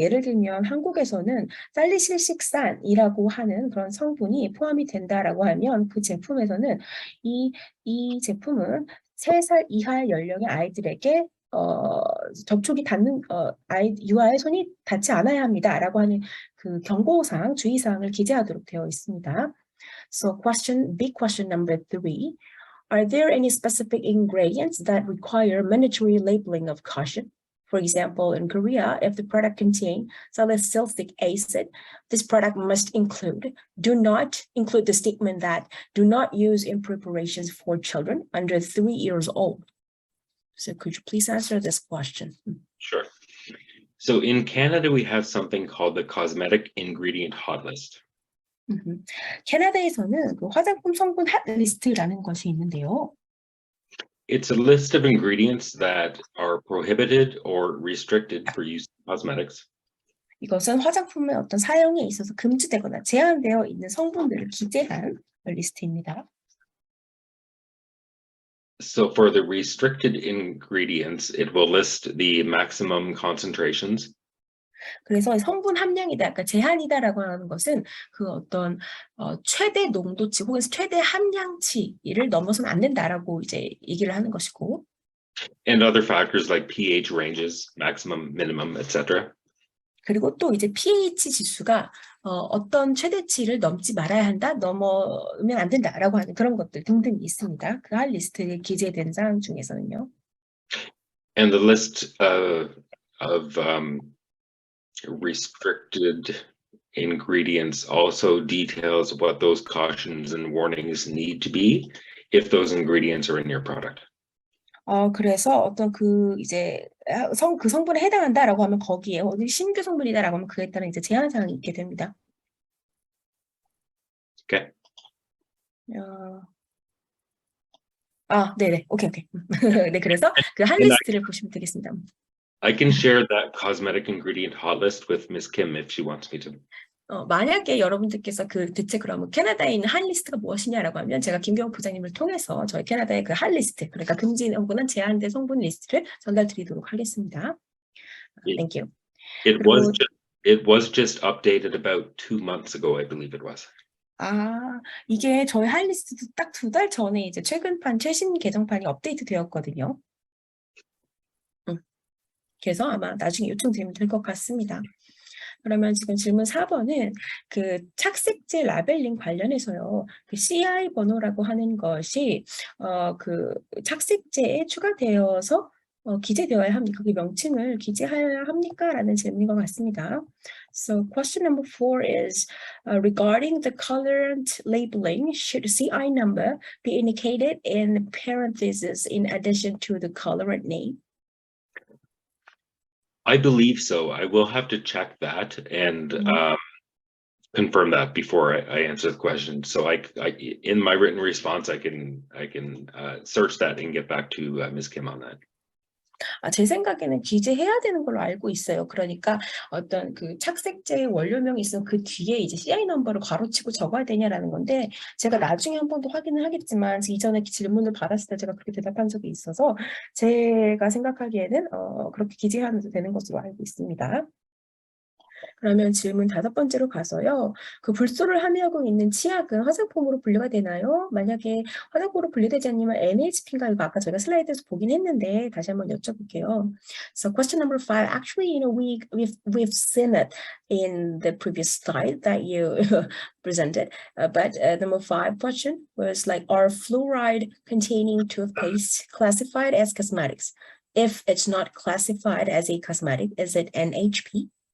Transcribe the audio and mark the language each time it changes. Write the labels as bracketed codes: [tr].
[ko] 예를 들면 한국에서는 살리실식산이라고 하는 그런 성분이 포함이 된다라고 하면 그 제품에서는 이 제품은 3살 이하 연령의 아이들에게 접촉이 닿는 유아의 손이 닿지 않아야 합니다라고 하는 그 경고사항, 주의사항을 기재하도록 되어 있습니다. [en] So big question number 3. Are there any specific ingredients that require mandatory labeling of caution? For example, in Korea, if the product contains salicylic acid, this product must do not include the statement that do not use in preparations for children under 3 years old. So could you please answer this question? Sure. So in Canada, we have something called the cosmetic ingredient hot list. [ko] 캐나다에서는 그 화장품 성분 핫 리스트라는 것이 있는데요. [en] It's a list of ingredients that are prohibited or restricted for use in cosmetics. [ko] 이것은 화장품의 어떤 사용에 있어서 금지되거나 제한되어 있는 성분들을 기재한 리스트입니다. [en] So for the restricted ingredients, it will list the maximum concentrations. [ko] 그래서 성분 함량이다, 그러니까 제한이다라고 하는 것은 그 어떤 최대 농도치 혹은 최대 함량치를 넘어서는 안 된다라고 이제 얘기를 하는 것이고, [en] And other factors like pH ranges, maximum, minimum, etc. [ko] 그리고 또 이제 pH 지수가 어떤 최대치를 넘지 말아야 한다, 넘으면 안 된다라고 하는 그런 것들 등등이 있습니다. 그 할 리스트에 기재된 사항 중에서는요. [en] And the list of restricted ingredients also details what those cautions and warnings need to be if those ingredients are in your product. [ko] 그래서 어떤 그 이제 그 성분에 해당한다라고 하면 거기에 어디 신규 성분이다라고 하면 그에 따른 이제 제한 사항이 있게 됩니다. [en] Okay. [ko] 네네, 오케이. 네, 그래서 그 한 리스트를 보시면 되겠습니다. [en] I can share that cosmetic ingredient hot list with Ms. Kim if she wants me to. [ko] 만약에 여러분들께서 그 대체 그러면 캐나다에 있는 한 리스트가 무엇이냐라고 하면 제가 김경호 부장님을 통해서 저희 캐나다의 그 한 리스트, 그러니까 금지 혹은 제한된 성분 리스트를 전달드리도록 하겠습니다. [en] Thank you. It was just updated about 2 months ago, I believe it was. [ko] 이게 저희 한 리스트도 딱 2달 전에 이제 최신 개정판이 업데이트 되었거든요. 그래서 아마 나중에 요청드리면 될 것 같습니다. 그러면 지금 질문 4번은 그 착색제 라벨링 관련해서요. 그 CI 번호라고 하는 것이 그 착색제에 추가되어서 기재되어야 합니까? 그 명칭을 기재해야 합니까? 라는 질문인 것 같습니다. [en] So question number 4 is regarding the colorant labeling, should CI number be indicated in parentheses in addition to the colorant name? I believe so. I will have to check that and confirm that before I answer the question. So I in my written response, I can search that and get back to Ms. Kim on that. [ko] 제 생각에는 기재해야 되는 걸로 알고 있어요. 그러니까 어떤 그 착색제의 원료명이 있으면 그 뒤에 이제 CI 넘버를 괄호치고 적어야 되냐라는 건데, 제가 나중에 한 번 더 확인을 하겠지만 이전에 질문을 받았을 때 제가 그렇게 대답한 적이 있어서 제가 생각하기에는 그렇게 기재해야 되는 것으로 알고 있습니다. 그러면 질문 5번째로 가서요. 그 불소를 함유하고 있는 치약은 화장품으로 분류가 되나요? 만약에 화장품으로 분류되지 않으면 NHP인가? 이거 아까 저희가 슬라이드에서 보긴 했는데 다시 한번 여쭤볼게요. [en] So question number 5, actually, we've seen it in the previous slide that you presented, but number 5 question was like, are fluoride containing toothpaste classified as cosmetics? If it's not classified as a cosmetic, is it NHP?